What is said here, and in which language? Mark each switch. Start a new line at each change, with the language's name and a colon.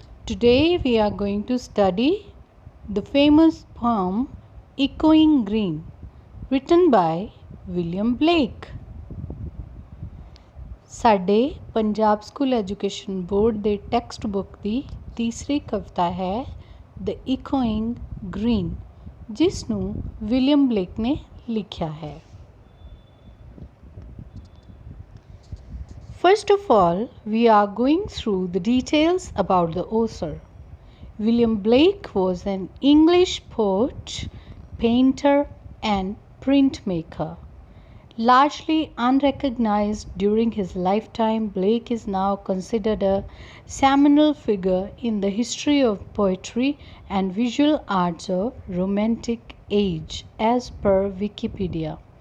English: Today we are going to study the famous poem Echoing Green, written by William Blake.
Punjabi: ਸਾਡੇ Punjab school education board ਦੇ text book ਦੀ ਤੀਸਰੀ ਕਵਿਤਾ ਹੈ ਦ ਇਕੋਇੰਗ green, ਜਿਸ ਨੂੰ William Blake ਨੇ ਲਿਖਿਆ ਹੈ।
English: First of all, we are going through the details about the author. William Blake was an English poet, painter, and printmaker. Largely unrecognized during his lifetime, Blake is now considered a seminal figure in the history of poetry and visual arts of Romantic Age, as per Wikipedia.